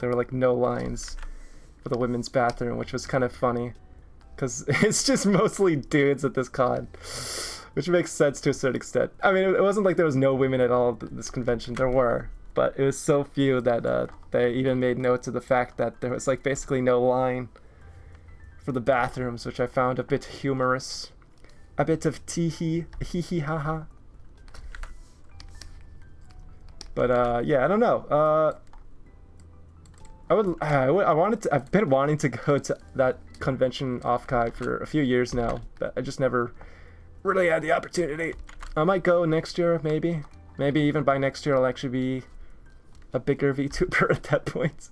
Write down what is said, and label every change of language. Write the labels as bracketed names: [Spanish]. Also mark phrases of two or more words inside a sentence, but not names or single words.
[English] There were like no lines for the women's bathroom, which was kind of funny because it's just mostly dudes at this con, which makes sense to a certain extent. I mean, it wasn't like there was no women at all at this convention. There were, but it was so few that they even made notes of the fact that there was like basically no line for the bathrooms, which I found a bit humorous. A bit of tee-hee, hee-hee, ha-ha. But yeah, I don't know. I've been wanting to go to that convention Offkai for a few years now, but I just never really had the opportunity. I might go next year, maybe. Maybe even by next year I'll actually be a bigger VTuber at that point.